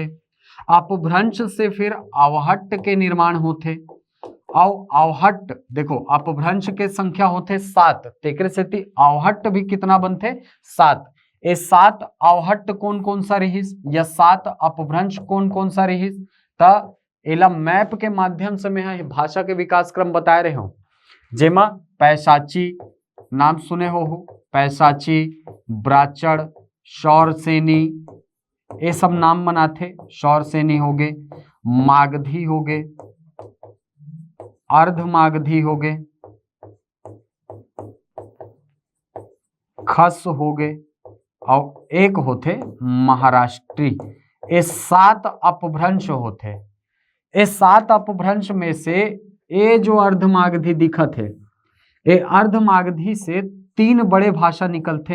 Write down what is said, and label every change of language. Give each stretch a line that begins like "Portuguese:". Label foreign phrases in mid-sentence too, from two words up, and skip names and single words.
Chhattisgarhi: अपभ्रंश से फिर अवहट्ट के निर्माण होते। अवहट्ट देखो, अपभ्रंश के संख्या होते 7, तेकरे से अवहट्ट भी कितना बनते 7। ये 7 अवहट्ट कौन कौन सा रहीस या 7 अपभ्रंश कौन कौन सा रहीस, त एला मैप के माध्यम से मैं भाषा के विकास क्रम बताए रहे हूं। जेमा पैशाची नाम सुने हो, पैशाची, ब्राचड़, शौरसेनी, ये सब नाम बनाते। शौरसेनी हो गए, मागधी हो गए, अर्ध मागधी हो गए, खस हो गए और एक होते महाराष्ट्री। ये 7 अपभ्रंश होते। ये 7 अपभ्रंश में से ये जो अर्धमागधी दिखत है, ये अर्धमागधी से 3 बड़े भाषा निकलते।